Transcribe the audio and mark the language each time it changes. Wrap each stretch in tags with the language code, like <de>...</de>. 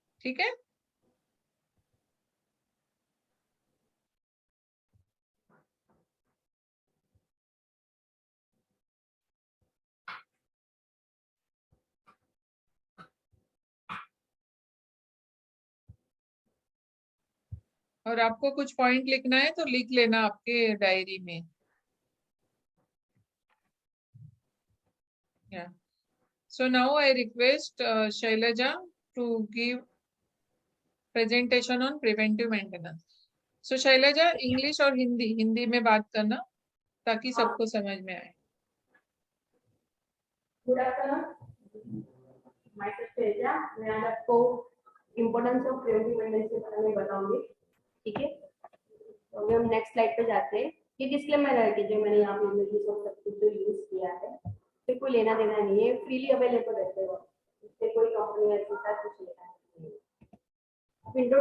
<hi>ठीक है, और आपको कुछ पॉइंट लिखना है तो लिख लेना आपके डायरी में.</hi> <en>Yeah. So now I request Shailaja to give presentation on preventive maintenance.</en> <hi>So Shailaja, English और हिंदी, हिंदी में बात करना ताकि सबको समझ में आए.</hi> <en>Good afternoon, my Shailaja.</en> <hi>मैं आज आपको इम्पोर्टेंस ऑफ प्रिवेंटिव मेंटेनेंस के बारे में बताऊंगी. ठीक है, तो अभी हम नेक्स्ट स्लाइड पे जाते हैं. ये डिस्क्लेमर है कि जो मैंने यहाँ पे इमेजेस और सब कुछ जो यूज किया है फिर कोई लेना देना नहीं है, फ्रीली अवेलेबल रहते हैं, इससे कोई कंपनी ऐसी सा कुछ लेना नहीं है.</hi>